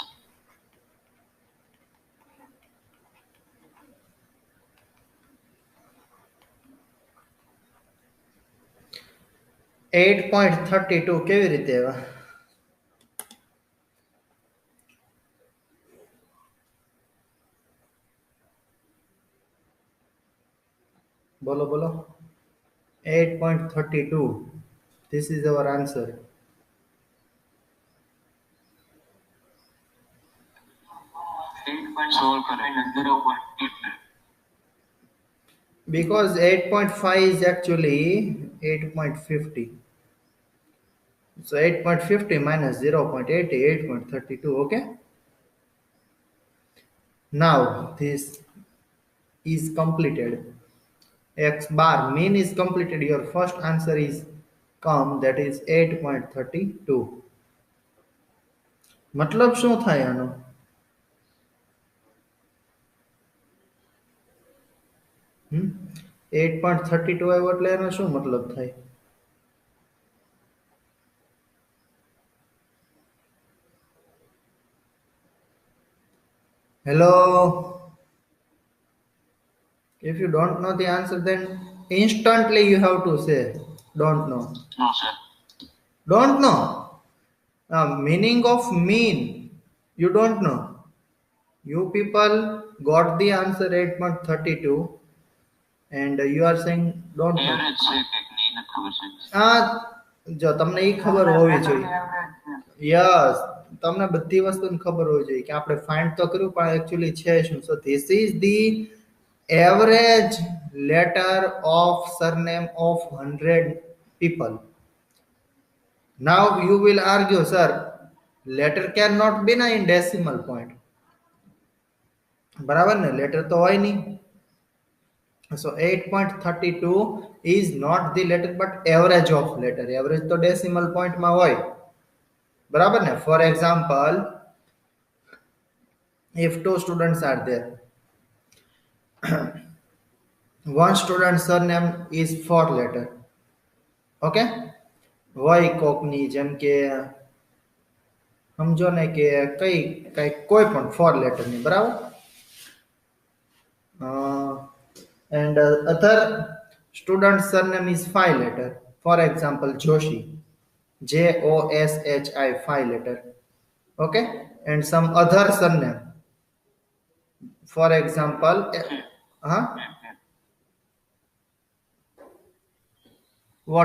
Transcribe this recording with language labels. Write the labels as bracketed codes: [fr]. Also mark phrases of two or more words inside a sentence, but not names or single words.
[gu] 8.32 કેવી રીતે આવે? બોલો બોલો. 8.32, [en] this is our answer. 8 solve correct. 0.8. Because 8.5 is actually 8.50. So 8.50 minus 0.80, 8.32, okay? Now this is completed. X bar mean is completed. Your first answer is come, that is 8.32. [gu] મતલબ શું થાય આનો? 8.32 આવ્યો એટલે એનો શું મતલબ થાય? [en] Hello. If you don't know the answer, then instantly you have to say don't know. No, sir. Don't know. Meaning of mean you don't know. You people got the answer 8.32 and you are saying don't know. [gu] Average છે કે નહીં નથી ખબર છે. જો તમને એ ખબર હોવી જોઈએ. યસ, તમને બધી વસ્તુની ખબર હોવી જોઈએ કે આપણે ફાઇન્ડ તો કર્યું પણ એકચ્યુઅલી છે શું. [en] So this is the average letter of surname of 100 people. Now you will argue, sir, letter cannot be na in decimal point. [gu] બરાબર ને, લેટર તો હોય નહીં. [en] So 8.32 is not the letter but average of letter. [gu] Average તો [en] decimal point [gu] માં હોય. બરાબર ને? [en] For example, if two students are there, one student surname is 4 letter. [gu] Okay? હોય કોકની જેમ કે સમજો ને કે કઈ કોઈ પણ 4 letter ની, બરાબર? [en] And other student surname is 5 letter. For example, Joshi, Joshi, 5 letter. Okay? And some other surname. For example, what?